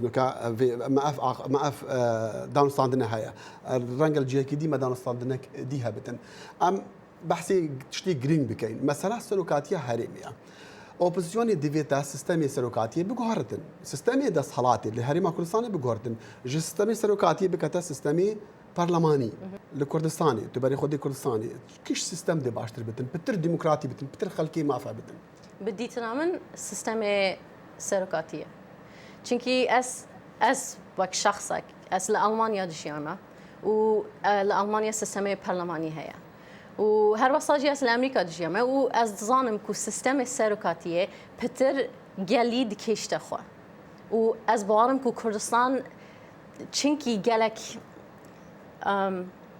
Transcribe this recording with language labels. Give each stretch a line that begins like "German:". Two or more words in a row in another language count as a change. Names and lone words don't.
Kurdish: nûka me ev danûstandine heye rengel cihekî dî me danûstandinek dî hebitin em behsê tiştê girîng bikeyn mesela serokatiya herêmê ye opsisyonê divêt te sistemê serokatiyê biguheritin sistemê destselatê li Herêma Kurdistanê biguheritin ji sistemê serokatiyê bikete sistemê پەرلەمانی لە کوردستانی تو بەری خۆدی کوردستانی کیش سیستەم دێ باشتر بتن پتر دیموکراتی بتن پتر خەڵکی مافە بتن بدیتنا من سیستەمê serokatiye çunkî ez wek şexsek ez li Almanya dijiyame û li Almanya sistemê perlemanî heye û her wexta jî ez li Amerîka dijiyame û ez dizanim ku sistemê serokatiyê pitir gelî dikêşte xwe û ez bawarim ku Kurdistan çunkî gelek